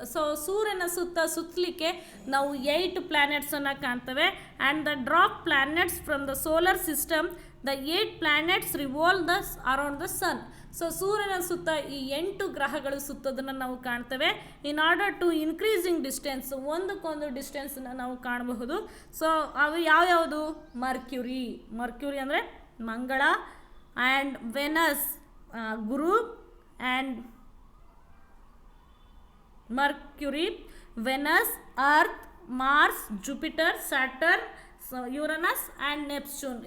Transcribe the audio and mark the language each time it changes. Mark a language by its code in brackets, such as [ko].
[kn] So ಸೂರ್ಯನ ಸುತ್ತಲಿಕ್ಕೆ ನಾವು 8 planetsನ್ನು ಕಾಣ್ತೇವೆ. [en] and the dwarf planets from the solar system, the 8 planets revolve around the sun. [kn] So ಸೂರ್ಯನ ಸುತ್ತ ಈ 8 ಗ್ರಹಗಳು ಸುತ್ತೋದನ್ನು ನಾವು ಕಾಣ್ತೇವೆ. [en] in order to increasing distance, [kn] ಒಂದಕ್ಕೊಂದು ಡಿಸ್ಟೆನ್ಸನ್ನು ನಾವು ಕಾಣಬಹುದು. ಸೊ ಅವು ಯಾವ್ಯಾವುದು? ಮರ್ಕ್ಯುರಿ ಅಂದರೆ ಮಂಗಳ, and Venus Guru, and Mercury, Venus, earth, Mars, Jupiter, Saturn, ಯುರನಸ್ and Neptune.